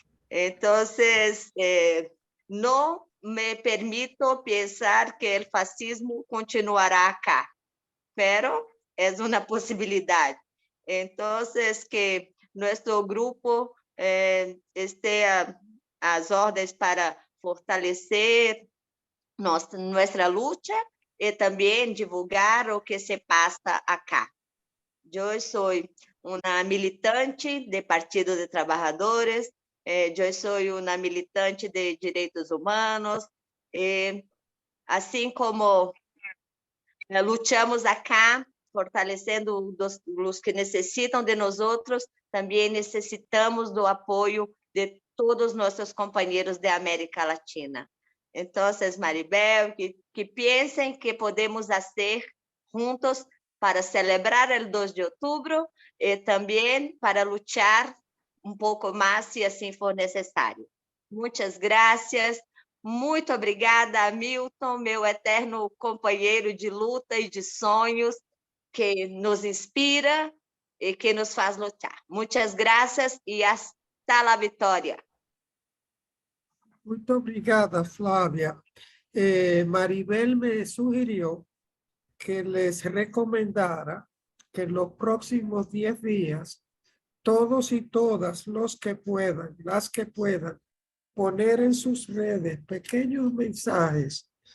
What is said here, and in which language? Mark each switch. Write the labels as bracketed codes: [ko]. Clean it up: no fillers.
[es] Entonces, no me permito pensar que el fascismo continuará acá, pero es una posibilidad. Entonces, que nuestro grupo esté a las órdenes para fortalecer nuestra lucha y también divulgar lo que se pasa acá. Yo soy una militante del Partido de Trabajadores, [pt] eu sou uma militante de direitos humanos, assim como lutamos acá, fortalecendo os que necessitam de nós outros, também necessitamos do apoio de todos nossos companheiros de América Latina. Então, Maribel, que pensem que podemos fazer juntos para celebrar o 2 de outubro e também para lutar um pouco mais, se assim for necessário. Muitas graças. Muito obrigada, Milton, meu eterno companheiro de luta e de sonhos, que nos inspira e que nos faz lutar. Muitas graças e [es] hasta la vitória. [pt] Muito obrigada, Flávia. [es] Maribel me sugirió que les recomendara que en los próximos 10 días todos y todas los que puedan, las que puedan, poner en sus redes pequeños mensajes